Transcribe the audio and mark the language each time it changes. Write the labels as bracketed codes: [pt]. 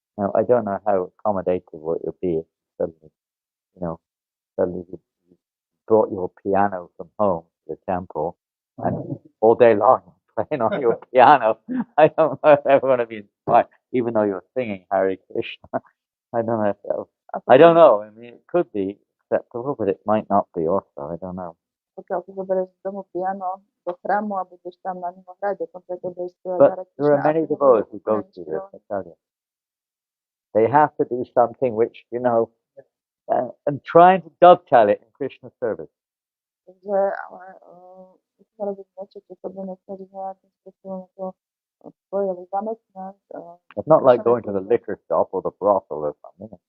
[en] Now, I don't know how accommodative it would be if suddenly you brought your piano from home to the temple and all day long playing on your piano. I don't know if everyone would be inspired, even though you're singing Hare Krishna. I don't know if that was, I don't know. I mean, it could be acceptable, but it might not be also. I don't know. [sk] Pokiaľ si zoberieš z domu piano do chrámu a budeš tam na neho hrať, dokonca keď budeš [en] But there are many devotees who go through this, I tell you. They have to do something which, and trying to dovetail it in Krishna service. [sk] Takže, ale musíme robiť niečo, čo sa budeme snažiť nejakým spôsobom to spojili zamestnať. [en] It's not like going to the liquor shop or the brothel or something.